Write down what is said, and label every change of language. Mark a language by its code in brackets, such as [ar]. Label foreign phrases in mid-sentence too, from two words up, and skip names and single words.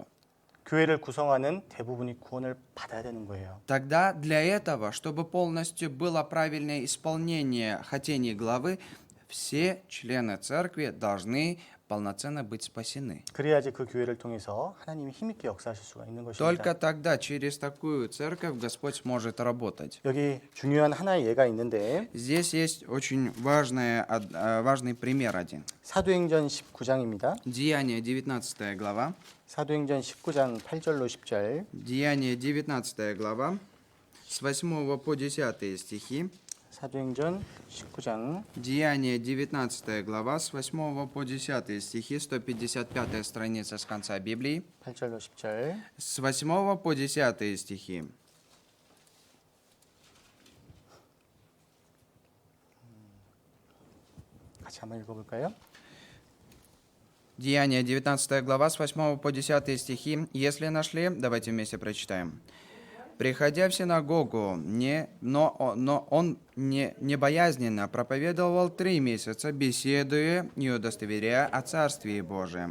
[ko] 교회를 구성하는 대부분이 구원을 받아야 되는 거예요. [ru] тогда для этого, чтобы полностью было правильное исполнение хотений главы, все члены церкви должны полноценно быть спасены. [ko] 그래야지 그 교회를 통해서 하나님이 힘있게 역사하실 수가 있는 [ru] Только [ko] 것입니다. [ru] тогда через такую церковь Господь сможет работать. [ko] 여기 중요한 하나의 예가 있는데 [ru] Здесь есть очень важный пример один. [ko] 사도행전 19장입니다. [ru] Деяние 19 глава. [ko] 사도행전 19장 8절로 10절. [ru] Деяние 19 глава с 8 по 10 стихи. [ko] 사도행전 19장 [ru] Деяние 19 глава с 8 по 10 стихи, 155 страница с конца Библии. [ko] 8절로 10절. [ru] С 8 по 10 стихи. [ko] 같이 한번 읽어볼까요? [ru] Деяние 19 глава с 8 по 10 стихи. Если нашли, давайте вместе прочитаем. «Приходя в синагогу, но он не боязненно проповедовал 3 месяца, беседуя и удостоверяя о Царствии Божием.